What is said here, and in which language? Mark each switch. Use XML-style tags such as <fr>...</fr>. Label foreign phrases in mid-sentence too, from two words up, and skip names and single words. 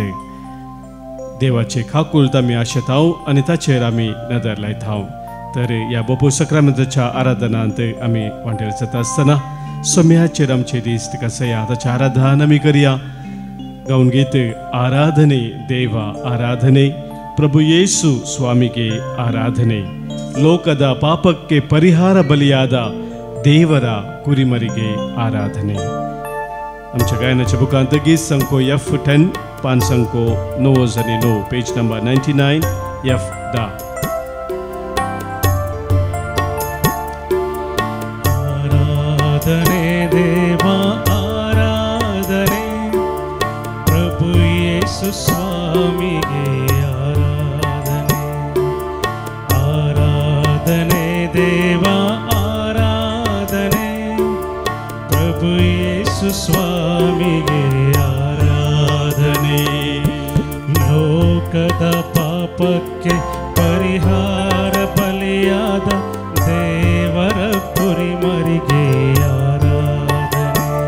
<kok>देवाचे काकुलत आमी आशेत आणि ताचेर आमी नदर लायता. तर या बापू सक्रामेंताच्या आराधनांत आमी वांटेल जाता आसतना सोम्याचेर आमचे दीस तिका सया ताचे आराधन आमी करया. गाऊन गीत</kok> <kn>ಆರಾಧನೆ ದೇವಾ ಆರಾಧನೆ, ಪ್ರಭು ಯೇಸು ಸ್ವಾಮಿಗೆ ಆರಾಧನೆ, ಲೋಕದ ಪಾಪಕ್ಕೆ ಪರಿಹಾರ ಬಲಿಯಾದ ದೇವರ ಕುರಿಮರಿಗೆ ಆರಾಧನೆ.</kn> <kok>आमच्या गायनाच्या बुकांत गीत संको F10 पान संको 9</kok> <en>page number</en> <kok>99 F10.</kok> <kn>ಆರಾಧನೆ ದೇವಾ ಆರಾಧನೆ, ಪ್ರಭು ಯೇಸು ಸ್ವಾಮಿಗೆ ಆರಾಧನೆ. ಆರಾಧನೆ ದೇವಾ ಆರಾಧನೆ, ಪ್ರಭು ಯೇಸು ಸ್ವಾಮಿಗೆ ಆರಾಧನೆ. ಲೋಕದ ಪಾಪಕ್ಕೆ ಪರಿಹಾರ ಬಲಿಯಾದ ದೇವರ ಕುರಿಮರಿಗೆ ಆರಾಧನೆ.</kn>